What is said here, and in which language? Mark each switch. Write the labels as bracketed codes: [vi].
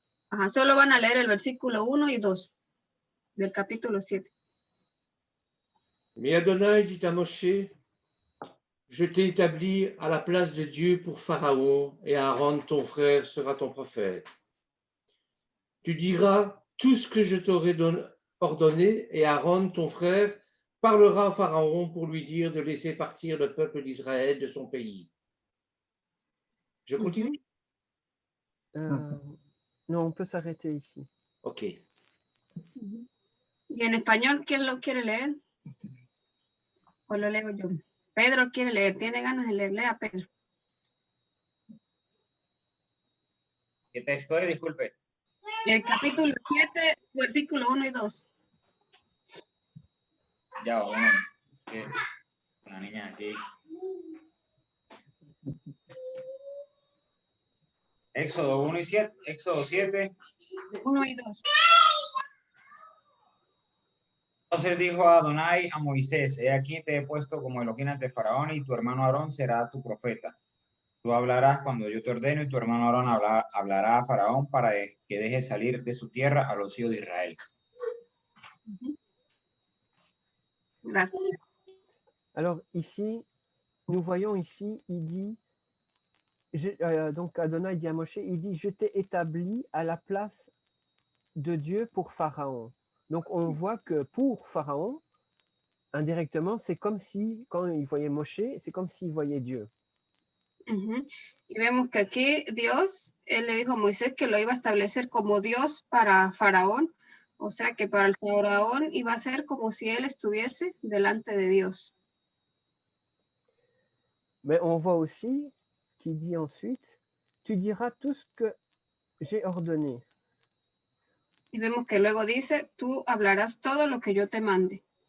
[es] Ajá, solo van a leer el versículo 1 y 2 del capítulo 7. [fr] Mais Adonai dit à Moshe, je t'ai établi à la place de Dieu pour Pharaon, et Aaron, ton frère, sera ton prophète. Tu diras tout ce que je t'aurai ordonné, et Aaron, ton frère, parlera à Pharaon pour lui dire de laisser partir le peuple d'Israël de son pays. Je continue? Non, on peut s'arrêter ici. Ok. [es] ¿Y en español quién lo quiere leer? ¿O lo leo yo? Pedro quiere leer, tiene ganas de leer, lea Pedro. ¿Qué texto es? Disculpe. El capítulo 7, versículo 1 y 2. Ya, bueno. Una niña aquí. Éxodo 1 y 7. Éxodo 7. 1 y 2. Entonces dijo Adonai a Moisés, he aquí te he puesto como Elohim ante Faraón y tu hermano Aarón será tu profeta. Tú hablarás cuando yo te ordeno y tu hermano Aarón hablará a Faraón para que deje salir de su tierra a los hijos de Israel. Gracias. [fr] Alors ici, nous voyons ici, il dit, donc Adonai dit à Moshe, il dit, je t'ai établi à la place de Dieu pour Pharaon. Donc on voit que pour Pharaon, indirectement, c'est comme si, quand il voyait Moshe, c'est comme s'il voyait Dieu. [es] Y vemos que aquí Dios, él le dijo a Moisés que lo iba a establecer como Dios para Faraón, o sea que para el Faraón iba a ser como si él estuviese delante de Dios. [fr] Mais on voit aussi qu'il dit ensuite, tu diras tout ce que j'ai ordonné. [es] Y vemos que luego dice, tú hablarás todo lo que yo te mande.